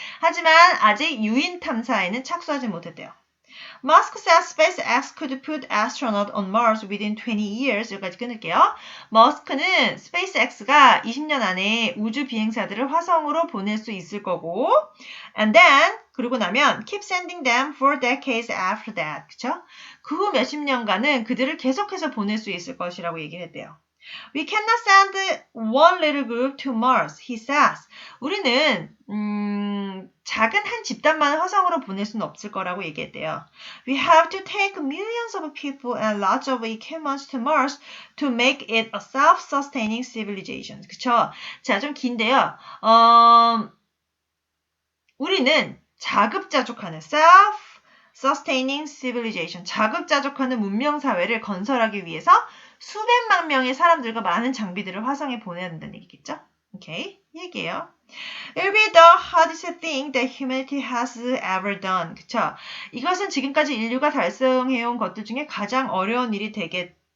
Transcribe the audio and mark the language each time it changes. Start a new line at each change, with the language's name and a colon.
Korean: 하지만 아직 유인 탐사에는 착수하지 못했대요.
English: Musk says SpaceX could put astronauts on Mars within 20 years.
Korean: 여기까지 끊을게요. 머스크는 SpaceX가 20년 안에 우주 비행사들을 화성으로 보낼 수 있을 거고
English: and then
Korean: 그러고 나면
English: keep sending them for decades after that.
Korean: 그쵸? 그 후 몇십 년간은 그들을 계속해서 보낼 수 있을 것이라고 얘기를 했대요.
English: We cannot send one little group to Mars, he says.
Korean: 우리는 작은 한 집단만 화성으로 보낼 수는 없을 거라고 얘기했대요.
English: We have to take millions of people and lots of equipment to Mars to make it a self-sustaining civilization.
Korean: 그쵸? 자, 좀 긴데요. 우리는 자급자족하는
English: self-sustaining civilization,
Korean: 자급자족하는 문명사회를 건설하기 위해서 수백만 명의 사람들과 많은 장비들을 화성에 보내야 된다는 얘기겠죠? 오케이, 얘기해요.
English: It'll be the hardest thing that humanity has ever done.
Korean: 그쵸? 이것은 지금까지 인류가 달성해온 것들 중에 가장 어려운 일이 되어왔대.